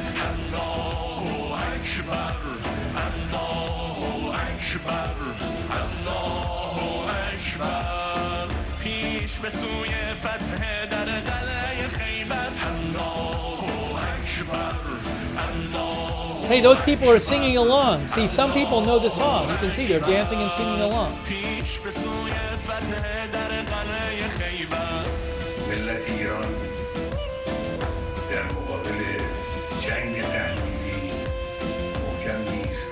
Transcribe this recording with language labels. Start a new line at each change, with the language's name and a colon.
Persian: الله اکبر الله اکبر الله اکبر پیش به سوی فتح در قلعه خیبر الله اکبر الله.
English: Hey, those people are singing along. See, some people know the song. You can see they're dancing and singing along.
Persian: پیش به سوی فتح در قلعه خیبر. ملت ایران در مقابل جنگ تحمیلی محکم نیست.